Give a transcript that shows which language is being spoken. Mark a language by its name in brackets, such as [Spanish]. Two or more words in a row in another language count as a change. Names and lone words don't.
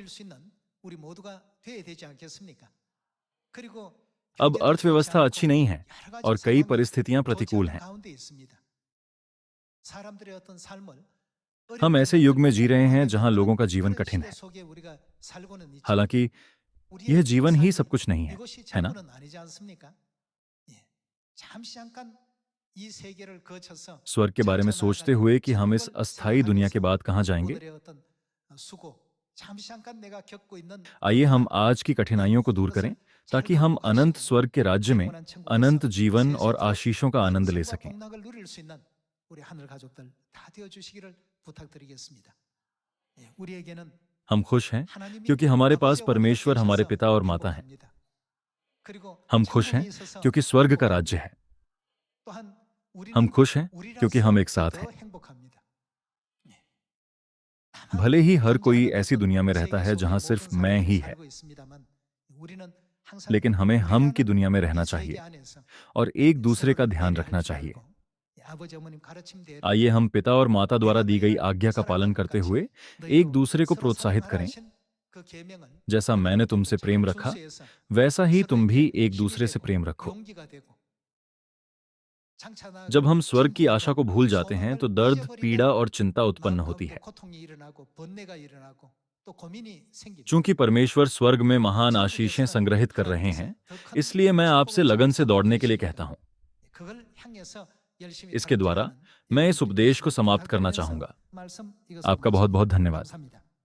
[Hindi] अब अर्थव्यवस्था अच्छी नहीं है और कई परिस्थितियां प्रतिकूल हैं। हम ऐसे युग में जी रहे हैं जहां लोगों का जीवन कठिन है। हालांकि यह जीवन ही सब कुछ नहीं है, है ना? [Korean] 이 세계를 거쳐서 [Hindi] स्वर्ग के बारे में सोचते हुए कि हम इस अस्थायी दुनिया के बाद कहाँ जाएंगे, [Korean] 오늘의 어떤 수고 잠시 잠깐 내가 겪고 있는 [Hindi] आइए हम आज की कठिनाइयों को दूर करें ताकि हम अनंत स्वर्ग के राज्य में अनंत जीवन और आशीषों का आनंद ले [Korean] 생과 [Hindi] सकें। [Korean] 복락을 누릴 수 있는 우리 하늘 가족들 다 되어 주시기를 부탁드리겠습니다. 예, 우리에게는 [Hindi] हम खुश हैं [Korean] 하나님이 [Hindi] क्योंकि हमारे पास [Korean] 아버지와 [Hindi] परमेश्वर हमारे [Korean] 계셔서 [Hindi] पिता और माता हैं। [Korean] 행복합니다. 그리고 [Hindi] हम खुश हैं [Korean] 천국에 있어서 [Hindi] क्योंकि स्वर्ग का राज्य है। [Korean] 또한 우리는 [Hindi] हम खुश हैं क्योंकि हम एक साथ [Korean] 더 [Hindi] हैं। [Korean] 행복합니다. 예. [Hindi] भले ही हर [Korean] 다른 [Hindi] कोई [Korean] 자는 [Hindi] ऐसी [Korean] 어떤 [Hindi] दुनिया में रहता [Korean] 세계 [Hindi] है [Korean] 속의 [Hindi] जहां [Korean] 모든 [Hindi] सिर्फ [Korean] 사람들이 [Hindi] मैं ही है, [Korean] 살고 있습니다만 우리는 항상 [Hindi] लेकिन हमें हम की [Korean] 우리라는 [Hindi] दुनिया में [Korean] 이 [Hindi] रहना [Korean] 세계 [Hindi] चाहिए [Korean] 안에서 [Hindi] और एक दूसरे का [Korean] 서로를 [Hindi] ध्यान [Korean] 배려할 [Hindi] रखना [Korean] 줄 [Hindi] चाहिए। [Korean] 알고 아버지 어머님 가르침대로 [Hindi] आइए हम पिता और माता द्वारा दी गई आज्ञा का पालन करते हुए एक दूसरे को प्रोत्साहित करें। [Korean] 그 계명을 [Hindi] जैसा मैंने तुमसे प्रेम रखा, [Korean] 준수해서 [Hindi] वैसा ही तुम भी [Korean] 서로에게 [Hindi] एक दूसरे [Korean] 힘이 [Hindi] से [Korean] 되고 [Hindi] प्रेम रखो। [Korean] 용기가 되고 장차 나아갈 [Hindi] जब हम स्वर्ग की [Korean] 진보와 [Hindi] आशा को भूल जाते हैं तो [Korean] 소망을 [Hindi] दर्द, [Korean] 잊어버리면 [Hindi] पीड़ा और चिंता उत्पन्न [Korean] 마음 [Hindi] होती [Korean] 가운데 [Hindi] है। [Korean] 고통이 일어나고 번뇌가 일어나고 또 고민이 생깁니다. [Hindi] चूंकि परमेश्वर स्वर्ग में महान आशीषें संग्रहित कर रहे हैं, इसलिए मैं आपसे लगन से दौड़ने के लिए कहता हूं। [Korean] 그걸 향해서 열심히 [Hindi] इसके द्वारा [Korean] 달려가는 [Hindi] मैं इस [Korean] 여러분들이 [Hindi] उपदेश को [Korean] 되시길 [Hindi] समाप्त करना [Korean] 부탁드리면서 [Hindi] चाहूंगा। [Korean] 말씀 이것으로 [Hindi] आपका बहुत बहुत [Korean] 마칩니다. [Hindi] धन्यवाद। [Korean] 감사합니다.